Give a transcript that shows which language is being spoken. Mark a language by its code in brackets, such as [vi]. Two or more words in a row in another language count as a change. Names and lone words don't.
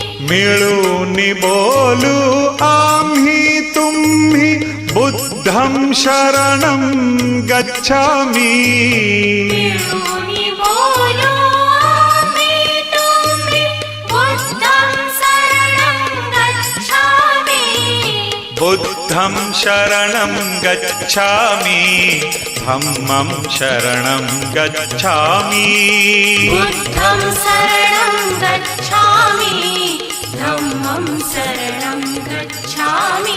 [mr] मिळून बोलू आम्ही तुम्ही [pi] बुद्धं शरणं गच्छामि [mr] मिळून बोलू आम्ही तुम्ही [pi] बुद्धं शरणं गच्छामि बुद्धं शरणं गच्छामि धम्मं शरणं गच्छामि बुद्धं शरणं गच्छामि धम्मं शरणं गच्छामि